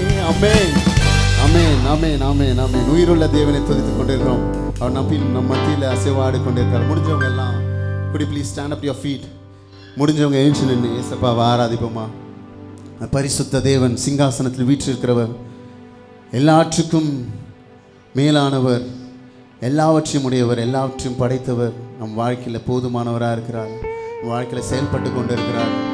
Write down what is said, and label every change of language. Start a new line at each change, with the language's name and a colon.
Tamil: ஆமென், ஆமென், ஆமென், ஆமென், ஆமென். உயிருள்ள தேவனை துதித்துக் கொண்டிருக்கிறோம். அவர் நம்ம மத்தியில் அசைவாடி கொண்டிருக்கிறார். முடிஞ்சவங்க எல்லாம்
English: could you please stand up to your feet?
Tamil: முடிஞ்சவங்க எழுந்து நின்று இயேசுவை ஆராதிப்போமா. பரிசுத்த தேவன் சிங்காசனத்தில் வீற்றிருக்கிறவர், எல்லாவற்றுக்கும் மேலானவர், எல்லாவற்றையும் உடையவர், எல்லாவற்றையும் படைத்தவர் நம் வாழ்க்கையில் போதுமானவராக இருக்கிறார். நம் வாழ்க்கையில் செயல்பட்டு கொண்டு இருக்கிறார்.